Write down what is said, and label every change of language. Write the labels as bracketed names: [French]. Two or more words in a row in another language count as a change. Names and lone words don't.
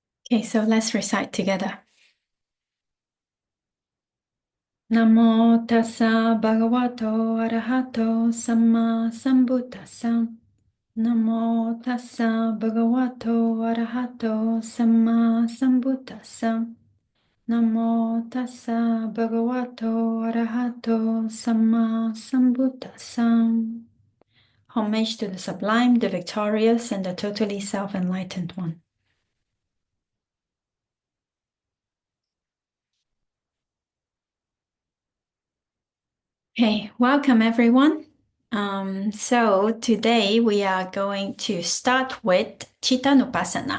[English] Okay, so let's recite together. [Pali] Namo tassa bhagavato arahato samma sambuddhassa. Namo tassa bhagavato arahato samma sambuddhassa. Namo tassa bhagavato arahato samma sambuddhassa. [English] Homage to the sublime, the victorious, and the totally self-enlightened one. Okay, welcome everyone. So today we are going to start with cittanupassana.